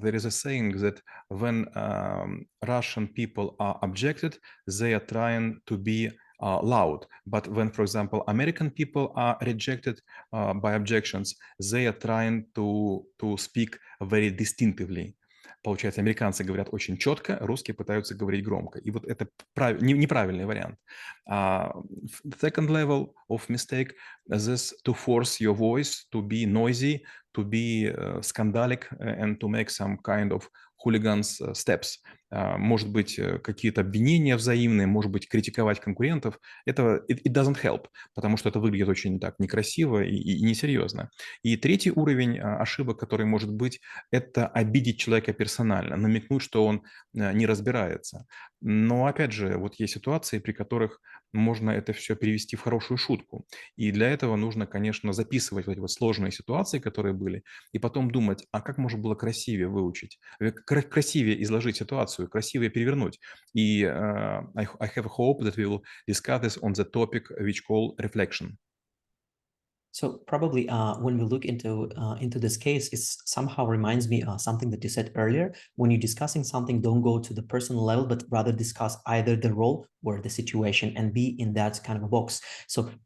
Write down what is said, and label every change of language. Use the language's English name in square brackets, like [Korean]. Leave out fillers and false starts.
[English] There is a saying that when Russian people are objected, they are trying to be loud. But when, for example, American people are rejected by objections, they are trying to speak very distinctively. [Russian] Получается, американцы говорят очень четко, русские пытаются говорить громко. И вот это неправильный вариант. [English] Second level of mistake is to force your voice to be noisy, to be scandalic, and to make some kind of hooligans steps. [Russian] Может быть, какие-то обвинения взаимные, может быть, критиковать конкурентов. Это [English] it doesn't help, [Russian] потому что это выглядит очень так некрасиво и несерьезно. И третий уровень ошибок, который может быть, это обидеть человека персонально, намекнуть, что он не разбирается. Но, опять же, вот есть ситуации, при которых можно это все перевести в хорошую шутку. И для этого нужно, конечно, записывать вот эти вот сложные ситуации, которые были, и потом думать, а как можно было красивее выучить, красивее изложить ситуацию, красивее перевернуть. [English] И I have a hope that we will discuss this on the topic which called reflection. So probably when we look into this case, it somehow reminds me something that you said earlier. When you're discussing something, don't go to the personal level, but rather discuss either the role or the situation and be in that kind of a box. So